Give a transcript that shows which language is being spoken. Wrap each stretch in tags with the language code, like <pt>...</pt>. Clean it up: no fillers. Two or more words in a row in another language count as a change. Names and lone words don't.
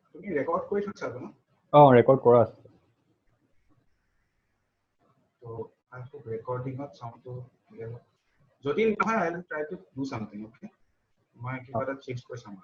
<as>ৰেকৰ্ড কৰি থৈছা ন? ৰেকৰ্ড কৰা আছে।</as> <en>So I hope recording of sound to clear.</en> <as>যদি নহয়</as> <en>I will try to do something,</en> <as>okay? মই কিবা এটা চেঞ্জ কৰি চাম।</as>